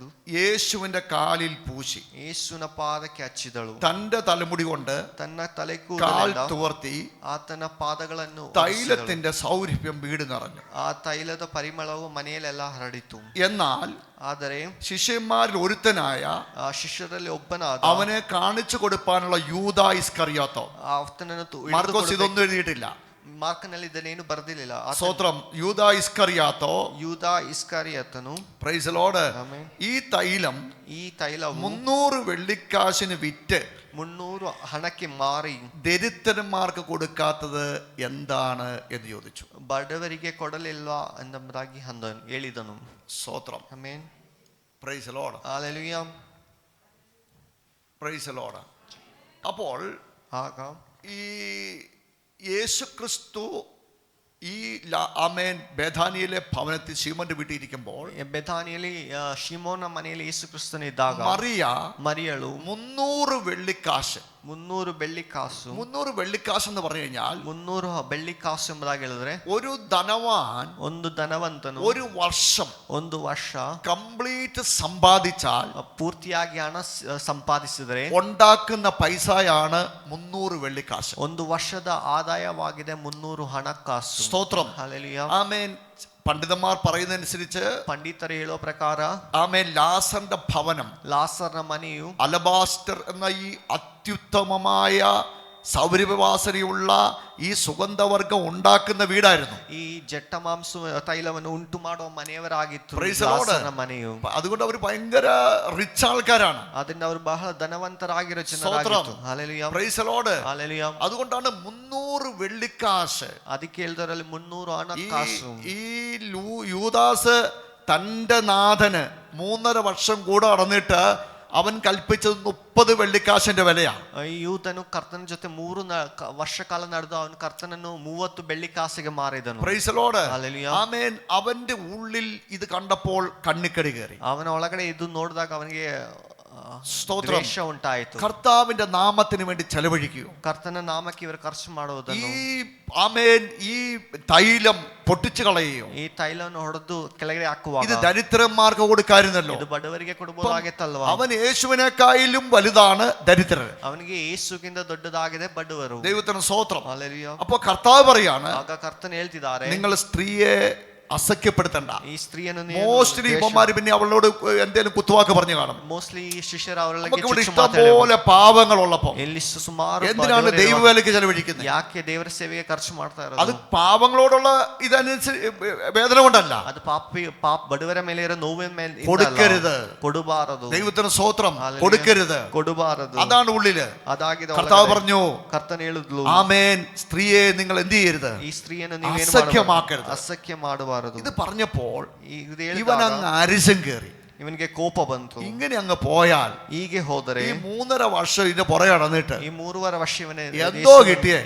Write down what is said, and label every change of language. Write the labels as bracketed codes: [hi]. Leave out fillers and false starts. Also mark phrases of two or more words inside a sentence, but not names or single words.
[ml] യേശുവിന്റെ കാലിൽ പൂശി [kn] ಯೇಸುವಿನ ಪಾದಕ್ಕೆ ಹಚ್ಚಿದಳು. [ml] തന്റെ തലമുടി കൊണ്ട് [kn] ತನ್ನ ತಲೆ [ml] കാൽ [kn] ಕೂದಲಿಂದ [ml] തുവർത്തി [kn] ಆತನ ಪಾದಗಳನ್ನು [ml] തൈലത്തിന്റെ സൗരഭ്യം വീട് നിറഞ്ഞു. [kn] ಆ ತೈಲದ ಪರಿಮಳವು ಮನೆಯಲ್ಲೆಲ್ಲ ಹರಡಿತು. [ml] എന്നാൽ [kn] ಆದರೆ [ml] ശിഷ്യന്മാരിൽ ഒരുത്തനായ [kn] ಆ ಶಿಷ್ಯರಲ್ಲಿ ಒಬ್ಬನಾದ [ml] അവനെ കാണിച്ചു കൊടുക്കാനുള്ള യൂദാ ഇസ്കറിയാത്തോ, [kn] ಆತನನ್ನು [ml] മാർക്കോസ് ഇതൊന്നും എഴുതിയിട്ടില്ല. [kn] ಮಾರ್ಕನಲ್ಲಿ ಇದನ್ನೇನು ಬರೆದಿಲ್ಲ. [ml] സ്തോത്രം. യൂദാ ഇസ്കറിയാത്തോ, [kn] ಯೂದ ಇಸ್ಕರಿಯೋತನು, [en] Praise Lord, [ml] ഈ തൈലം [kn] ಈ ತೈಲವು [ml] 300 വെള്ളിക്കാശിന് വിറ്റ് [kn] 300 ಹಣಕ್ಕೆ ಮಾರಿ [ml] ദരിദ്രന്മാർക്ക് കൊടുക്കാത്തത് എന്താണ് എന്ന് ചോദിച്ചു. [kn] ಬಡವರಿಗೆ ಕೊಡಲಿಲ್ವಾ ಎಂಬುದಾಗಿ ಹೇಳಿದನು. [ml] സ്തോത്രം. [kn] ಆಮೆನ್. [en] Praise Lord. [ml] ഹല്ലേലൂയ. [en] Praise Lord. അപ്പോൾ [kn] ಆಗ [ml] ഈ യേശുക്രിസ്തു ഈ ആമേൻ ബേഥാനിയിലെ ഭവനത്തിൽ ശിമോന്റെ വീട്ടിൽ ഇരിക്കുമ്പോൾ [kn] ಬೆಥಾನಿಯಲ್ಲಿ ಶಿಮೋನ ಮನೆಯಲ್ಲಿ ಯೇಸು ಕ್ರಿಸ್ತನಿದ್ದಾಗ ಮರಿಯಳು [ml] 300 വെള്ളിക്കാശ് [kn] 300 ಬೆಳ್ಳಿ ಕಾಸು [ml] 300 വെള്ളിക്കാശ് എന്ന് പറഞ്ഞു കഴിഞ്ഞാൽ [kn] 300 ಬೆಳ್ಳಿ ಕಾಸು ಎಂಬುದಾಗಿ ಹೇಳಿದ್ರೆ [ml] ഒരു ധനവാൻ [kn] ಒಂದು ಧನವಂತನು [ml] ഒരു വർഷം [kn] ಒಂದು ವರ್ಷ [ml] കംപ്ലീറ്റ് സമ്പാദിച്ചാൽ [kn] ಪೂರ್ತಿಯಾಗಿ ಹಣ ಸಂಪಾದಿಸಿದರೆ [ml] ഉണ്ടാക്കുന്ന പൈസയാണ് 300 വെള്ളിക്കാശ്. [kn] ಒಂದು ವರ್ಷದ ಆದಾಯವಾಗಿದೆ 300 ಹಣಕಾಸು. [ml] സ്തോത്രം. ഹല്ലേലൂയ. ആമേൻ. പണ്ഡിതന്മാർ പറയുന്നതനുസരിച്ച് [kn] പണ്ഡിതರು ಹೇಳೋ ಪ್ರಕಾರ [ml] ആമേൻ ലാസറിന്റെ ഭവനം, [kn] ಲಾಸರ್ನ ಮನೆಯು [ml] അലബാസ്റ്റർ എന്ന ഈ അത്യുത്തമമായ സൗരഭ്യവാസനയുള്ള ഈ സുഗന്ധവർഗം ഉണ്ടാക്കുന്ന വീടായിരുന്നു. [kn] ಈ ಜಟ್ಟಮಾಂಸ ತೈಲವನ್ನು ಉಂಟು ಮಾಡುವ ಮನೆಯವರಾಗಿತ್ತು [en] Praise the Lord. [kn] ಲಾಸರ್ನ ಮನೆಯು. [ml] അതുകൊണ്ട് അവർ ഭയങ്കര റിച്ച് ആൾക്കാരാണ്. [kn] ಅದರಿಂದ ಅವರು ಬಹಳ ಧನವಂತರಾಗಿರೋ ಜನರಾಗಿತ್ತು. ಹಲ್ಲೆಲೂಯಾ. [en] Praise the Lord. [kn] ಹಲ್ಲೆಲೂಯಾ. [ml] അതുകൊണ്ടാണ് 300 വെള്ളിക്കാശ്. [kn] ಅದಕ್ಕೆ ಹೇಳಿದರಲ್ಲಿ 300 ಹಣಕಾಸು. [ml] ഈ യൂദാസ് തന്റെ നാഥന് 3.5 വർഷം കൂടെ നടന്നിട്ട് അവൻ കൽപ്പിച്ചത് 30 വെള്ളിക്കാശിന്റെ വിലയാണ്. [kn] ಈ ಯೂತನು ಕರ್ತನ ಜೊತೆ 3 ವರ್ಷ ಕಾಲ ನಡೆದು ಅವನು ಕರ್ತನನ್ನು 30 ಬೆಳ್ಳಿ ಕಾಸಿಗೆ ಮಾರಿದನು. [en] Praise the Lord. [ml] ഹല്ലേലൂയ. ആമേൻ. അവന്റെ ഉള്ളിൽ ഇത് കണ്ടപ്പോൾ കണ്ണിക്കടി കയറി. [kn] ಅವನ ಒಳಗಡೆ ಇದು ನೋಡಿದಾಗ ಅವನಿಗೆ [ml] സ്തോത്രം. [kn] ದ್ವೇಷ ಉಂಟಾಯಿತು. [ml] കർത്താവിന്റെ നാമത്തിന് വേണ്ടി ചെലവഴിക്കുക. [kn] ಕರ್ತನ ನಾಮಕ್ಕೆ ಇವರು ಖರ್ಚು ಮಾಡುವುದನ್ನು, [ml] ആമേൻ, ഈ തൈലം പൊട്ടിച്ചു കളയുകയോ, [kn] ಈ ತೈಲವನ್ನು ಹೊಡೆದು ಕೆಳಗೆ ಹಾಕುವಾಗ [ml] ഇത് ദരിദ്രന്മാർക്ക് കൊടുക്കായിരുന്നല്ലോ. [kn] ಇದು ಬಡವರಿಗೆ ಕೊಡಬಹುದಾಗಿತ್ತಲ್ವಾ? [ml] അവൻ യേശുവിനേക്കാളും വലുതാണ് ദരിദ്രർ. [kn] ಅವನಿಗೆ ಯೇಸುಗಿಂತ ದೊಡ್ಡದಾಗಿದೆ ಬಡವರು. [ml] ദൈവത്തിന് സ്തോത്രം. ഹല്ലേലൂയ. അപ്പൊ കർത്താവ് പറയാണ്, [kn] ಆಗ ಕರ್ತನ ಹೇಳ್ತಿದ್ದಾರೆ, [ml] നിങ്ങൾ സ്ത്രീയെ അസഖ്യപ്പെടുത്തണ്ട. [kn] ಈ ಸ್ತ್ರೀಯನ್ನು [ml] മോസ്റ്റ്ലി ഇവന്മാര് പിന്നെ അവളോട് എന്തെങ്കിലും കുത്തുവാക്ക് പറഞ്ഞു കാണും. [kn] ಮೋಸ್ಟ್ಲಿ ಶಿಷ್ಯರು ಅವರಿಗೆ [ml] ഇവിടെ ഇഷ്ടംപോലെ പാവങ്ങളുള്ളപ്പോ [kn] ಎಲ್ಲಿ ಸುಮಾರು [ml] എന്തിനാണ് ദൈവവേലയ്ക്ക് ചെലവഴിക്കുന്നത്? [kn] ಯಾಕೆ ದೇವರ ಸೇವೆಗೆ ಖರ್ಚು ಮಾಡ್ತಾ [ml] അത് [kn] ಇರೋದು? [ml] പാവങ്ങളോടുള്ള ഇതനുസരിച്ച് വേദന കൊണ്ടല്ല. [kn] ಅದು ಬಡವರ ಮೇಲೆ ಇರೋ ನೋವಿನ ಮೇಲೆ [ml] കൊടുക്കരുത്. [kn] ಕೊಡಬಾರದು. [ml] ദൈവത്തിന് സ്തോത്രം. കൊടുക്കരുത്. [kn] ಕೊಡಬಾರದು. [ml] അതാണ് ഉള്ളില്. [kn] ಅದಾಗಿದೆ. [ml] കർത്താവ് പറഞ്ഞു, [kn] ಕರ್ತನ ಹೇಳಿದ್ಲು, [ml] ആമേൻ, സ്ത്രീയെ നിങ്ങൾ എന്ത് ചെയ്യരുത്? [kn] ಈ ಸ್ತ್ರೀಯನ್ನು ನೀವೇನು [ml] അസഖ്യമാക്കരുത്. [kn] ಅಸಖ್ಯ ಮಾಡಬಾರದು. [ml] ഇത് പറഞ്ഞപ്പോൾ [kn] ಇದು [ml] ഇവൻ അങ്ങ് അരിശം കയറി. [kn] ಇವನಿಗೆ ಕೋಪ ಬಂತು. [ml] ഇങ്ങനെ അങ്ങ് പോയാൽ [kn] ಹೀಗೆ ಹೋದರೆ [ml] ഈ 3.5 വർഷം ഇതിന്റെ പുറകെ നടന്നിട്ട് [kn] ಈ 3.5 ವರ್ಷ [ml] എന്തോ കിട്ടിയേ?